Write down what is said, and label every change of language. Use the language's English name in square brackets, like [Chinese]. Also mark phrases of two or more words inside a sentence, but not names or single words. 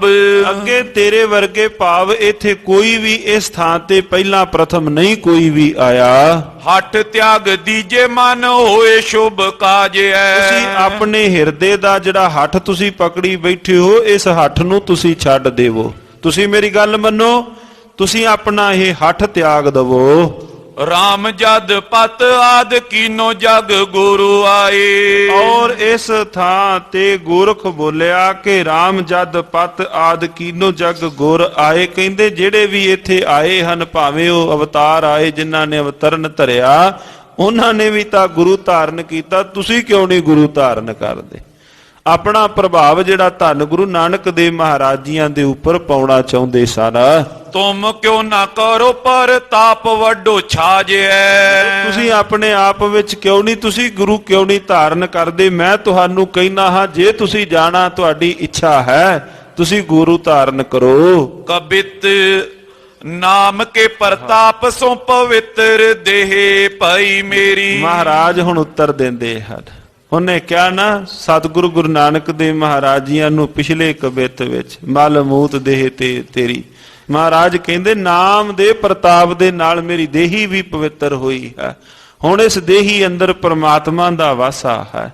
[Punjabi] ਅੱਗੇ ਤੇਰੇ ਵਰਗੇ ਭਾਵ ਇੱਥੇ ਕੋਈ ਵੀ ਇਸ ਥਾਂ ਤੇ ਪਹਿਲਾਂ ਪ੍ਰਥਮ ਨਹੀਂ ਕੋਈ ਵੀ ਆਇਆ। [Hindi] हठ तियाग दीजे मन होए शुभ काज ऐ। [Punjabi] ਤੁਸੀਂ ਆਪਣੇ ਹਿਰਦੇ ਦਾ ਜਿਹੜਾ ਹੱਠ ਤੁਸੀਂ ਪਕੜੀ ਬੈਠੇ ਹੋ, ਇਸ ਹੱਠ ਨੂੰ ਤੁਸੀਂ ਛੱਡ ਦੇਵੋ। ਤੁਸੀਂ ਮੇਰੀ ਗੱਲ ਮੰਨੋ, ਤੁਸੀਂ ਆਪਣਾ ਇਹ ਹੱਠ ਤਿਆਗ ਦਵੋ। [Hindi] RAM जद पत आद कीनो जग गुरु आए। [Punjabi] ਔਰ ਇਸ ਥਾਂ ਤੇ ਗੋਰਖ ਬੋਲਿਆ ਕਿ [Hindi] RAM जद पत आद कीनो जग गुर आए। [Punjabi] ਕਹਿੰਦੇ ਜਿਹੜੇ ਵੀ ਇੱਥੇ ਆਏ ਹਨ, ਭਾਵੇਂ ਉਹ ਅਵਤਾਰ ਆਏ ਜਿਨ੍ਹਾਂ ਨੇ ਅਵਤਰਨ ਧਰਿਆ, ਉਹਨਾਂ ਨੇ ਵੀ ਤਾਂ ਗੁਰੂ ਧਾਰਨ ਕੀਤਾ, ਤੁਸੀਂ ਕਿਉਂ ਨਹੀਂ ਗੁਰੂ ਧਾਰਨ ਕਰਦੇ? ਆਪਣਾ ਪ੍ਰਭਾਵ ਜਿਹੜਾ ਧੰਨ ਗੁਰੂ ਨਾਨਕ ਦੇਵ ਮਹਾਰਾਜ ਜੀਆਂ ਦੇ ਉੱਪਰ ਪਾਉਣਾ ਚਾਹੁੰਦੇ ਸਨ। [Hindi] तुम क्यों ना करो परताप वड्डो छाजै। [Punjabi] ਤੁਸੀਂ ਆਪਣੇ ਆਪ ਵਿੱਚ ਕਿਉਂ ਨਹੀਂ, ਤੁਸੀਂ ਗੁਰੂ ਕਿਉਂ ਨਹੀਂ ਧਾਰਨ ਕਰਦੇ? ਮੈਂ ਤੁਹਾਨੂੰ ਕਹਿਣਾ ਹਾਂ, ਜੇ ਤੁਸੀਂ ਜਾਣਾ, ਤੁਹਾਡੀ ਇੱਛਾ ਹੈ, ਤੁਸੀਂ ਗੁਰੂ ਧਾਰਨ ਕਰੋ। [Hindi] कबित नाम के प्रताप सो पवित्र देह पई मेरी। [Punjabi] ਮਹਾਰਾਜ ਹੁਣ ਉੱਤਰ ਦਿੰਦੇ ਹਨ। ਉਹਨੇ ਕਿਹਾ ਨਾ, ਸਤਿਗੁਰੂ ਗੁਰੂ ਨਾਨਕ ਦੇਵ ਮਹਾਰਾਜ ਜੀਆਂ ਨੂੰ ਪਿਛਲੇ ਕਬਿਤ ਵਿੱਚ [Hindi] मल मूत देह ते तेरी। [Punjabi] ਮਹਾਰਾਜ ਕਹਿੰਦੇ ਨਾਮ ਦੇ ਪ੍ਰਤਾਪ ਦੇ ਨਾਲ ਮੇਰੀ ਦੇਹੀ ਵੀ ਪਵਿੱਤਰ ਹੋਈ ਹੈ। ਹੁਣ ਇਸ ਦੇਹੀ ਅੰਦਰ ਪ੍ਰਮਾਤਮਾ ਦਾ ਵਾਸਾ ਹੈ।